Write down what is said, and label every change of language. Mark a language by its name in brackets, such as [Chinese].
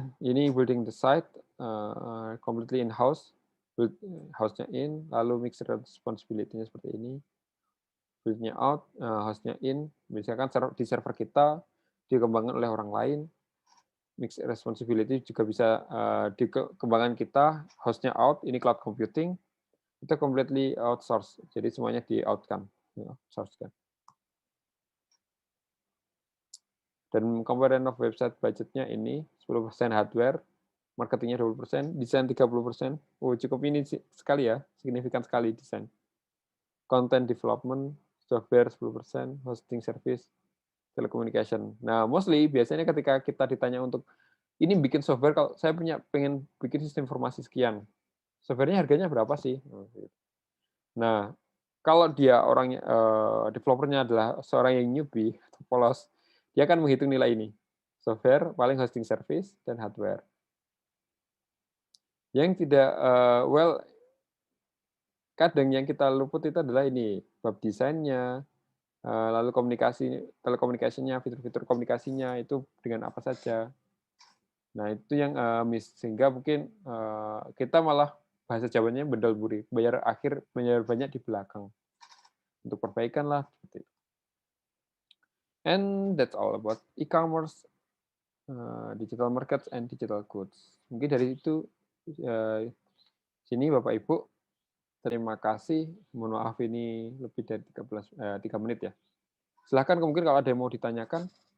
[Indonesian] Ini [English] building the site completely in-house, [Indonesian] house-nya in, lalu [English] mix responsibility- [Indonesian] nya seperti ini, build-nya out, house-nya in, misalkan di server kita dikembangkan oleh orang lain, mix responsibility juga bisa dikembangkan kita, host-nya out, ini cloud computing, itu [English] completely outsource, [Indonesian] jadi semuanya di-out kan, outsource kan. Dan [English] component of website [Indonesian] budgetnya ini 10% hardware, marketingnya 20%, desain 30%. Oh, cukup ini sekali ya, signifikan sekali desain. [English] Content development, software 10%, hosting service, telecommunication. [Indonesian] Nah, mostly biasanya ketika kita ditanya untuk ini bikin software, kalau saya pengen bikin sistem informasi sekian, softwarenya harganya berapa sih? Nah, kalau dia orangnya developernya adalah seorang yang newbie atau polos, dia akan menghitung nilai ini. [English] Software, [Indonesian] paling [English] hosting service, dan hardware. [Indonesian] Yang tidak, kadang yang kita luput itu adalah ini, bab desainnya, lalu telekomunikasinya, fitur-fitur komunikasinya, itu dengan apa saja. Nah, itu yang miss. Sehingga mungkin kita malah bahasa Jawanya bendal buri, bayar banyak di belakang. Untuk perbaikan lah. Seperti itu. [English] And that's all about e-commerce, digital markets, and digital goods. [Indonesian] Mungkin dari itu, sini Bapak Ibu, terima kasih. Mohon maaf ini lebih dari 3 menit ya. Silahkan mungkin kalau ada yang mau ditanyakan.